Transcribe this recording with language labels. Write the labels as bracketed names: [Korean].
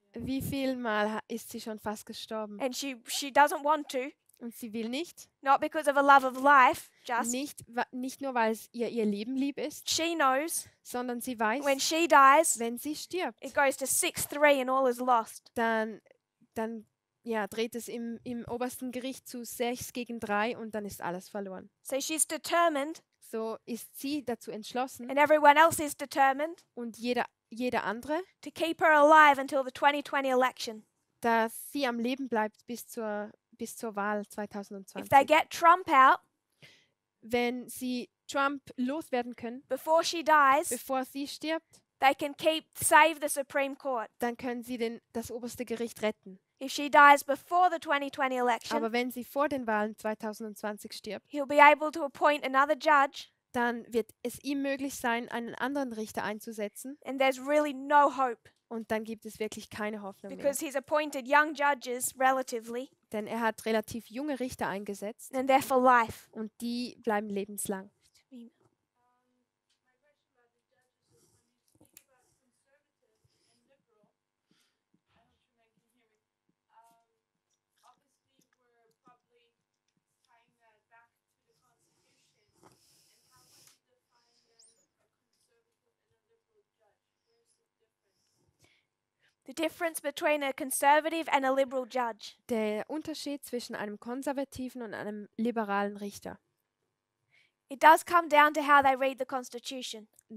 [German] Wie viel Mal ist sie schon fast gestorben? [English] And she doesn't want to. [German] Und sie will nicht. [English] Not because of a love of life, just. [German] Nicht nur, weil es ihr Leben lieb ist, [English] She knows [German] sondern sie weiß, [English] when she dies, [German] wenn sie stirbt, [English] it goes to 6-3 and all is lost. [German] dann dreht es im obersten Gericht zu 6 gegen 3 und dann ist alles verloren. [English] So she's determined, [German] So ist sie dazu entschlossen [English] and everyone else is determined, [German] und jeder andere, [English] to keep her alive until the 2020 election. [German] dass sie am Leben bleibt bis zur Wahl [English] If they [German] 2020. [English] get Trump out [German] Wenn sie Trump loswerden können, [English] before she dies, [German] bevor sie stirbt, [English] they can save the Supreme Court. [German] dann können sie das oberste Gericht retten. [English] If she dies before the 2020 election, [German] Aber wenn sie vor den Wahlen 2020 stirbt, [English] he'll be able to appoint another judge, [German] dann wird es ihm möglich sein, einen anderen Richter einzusetzen [English] and there's really no hope [German] und dann gibt es wirklich keine Hoffnung mehr. [English] because he's appointed young judges relatively, [German] Denn er hat relativ junge Richter eingesetzt [English] and they're for life. [German] und die bleiben lebenslang. [English] My question about the judges is when you speak about conservative and liberal, I hope you can hear me. Obviously, we're probably tying that back to the Constitution. And how would you define then a conservative and a liberal judge? Where's the difference? The difference between a conservative and a liberal judge. [German] Der Unterschied zwischen einem konservativen und einem liberalen Richter. [English] It does come down to how they read the Constitution.